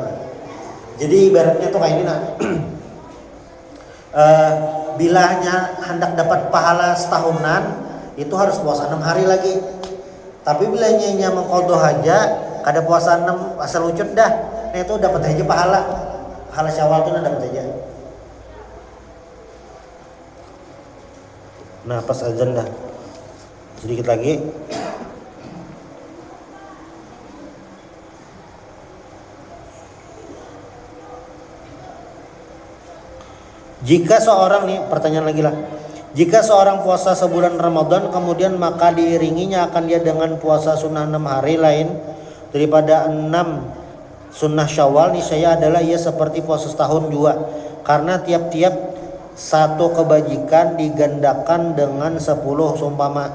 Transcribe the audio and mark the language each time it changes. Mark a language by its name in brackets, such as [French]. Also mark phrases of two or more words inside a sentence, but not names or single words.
[Indonesian] Jadi ibaratnya tuh kayak ini nah. Bilanya hendak dapat pahala setahunan itu harus puasa 6 hari lagi. Tapi bilanya mengqadha aja kada puasa 6 [Banjar] asal ucut dah, [Indonesian] nah itu dapat aja pahala Syawal tuh dapat aja. Nah pas azan dah sedikit lagi. [Malay] Jika seorang nih pertanyaan lagi lah, jika seorang puasa sebulan Ramadan kemudian maka diiringinya akan dia dengan puasa sunnah 6 hari lain daripada 6 sunnah Syawal, niscaya adalah ia seperti puasa setahun juga, karena tiap-tiap satu kebajikan digandakan dengan 10 seumpama.